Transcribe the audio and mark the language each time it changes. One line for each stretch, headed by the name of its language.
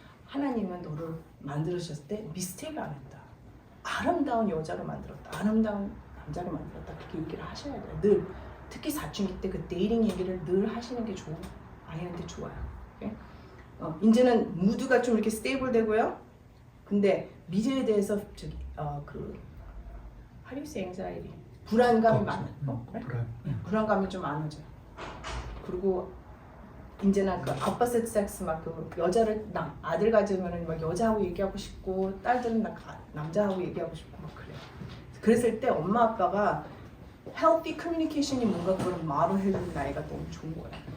Korean: 하나님은 너를 만들으셨을 때 미스테이크를 안 했다. 아름다운 여자로 만들었다. 아름다운 남자로 만들었다. 그렇게 얘기를 하셔야 돼요. 늘. 특히 사춘기 때 그 데이팅 얘기를 늘 하시는 게 아이한테 좋아요. 오케이? 이제는 무드가 좀 이렇게 스테이블 되고요. 근데 미래에 대해서
English: how do you say anxiety?
Korean: 불안감이 많아요. 불안감이 좀 많아져요. 그리고 이제는 그
English: opposite sex
Korean: 막 그 여자를 아들 가지면은 막 여자하고 얘기하고 싶고 딸들은 남자하고 얘기하고 싶고 막 그래요. 그랬을 때 엄마 아빠가
English: healthy communication
Korean: 이 뭔가 그런 말을 해주는 나이가 너무 좋은 거예요.